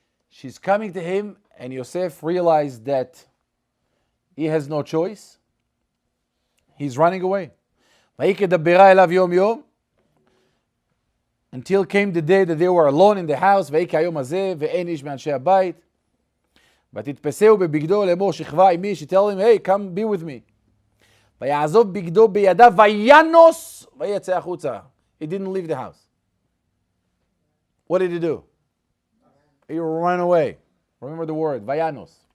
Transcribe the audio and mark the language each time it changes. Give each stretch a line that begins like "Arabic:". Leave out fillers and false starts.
English: She's coming to him, and Yosef realized that he has no choice. He's running away.
Hebrew: ויקדברה אליו יום יום,
English: until came the day that they were alone in the house,
Hebrew: ויהי כיום הזה, ואין איש מאנשי הבית. ותתפסהו בבגדו לאמור שכבה עמי,
English: she tell him, hey, come be with me.
Hebrew: ויעזוב בגדו בידיו, וינוס, ויצא החוצה.
English: He didn't leave the house. What did he do? He ran away. Remember the word, vayanos.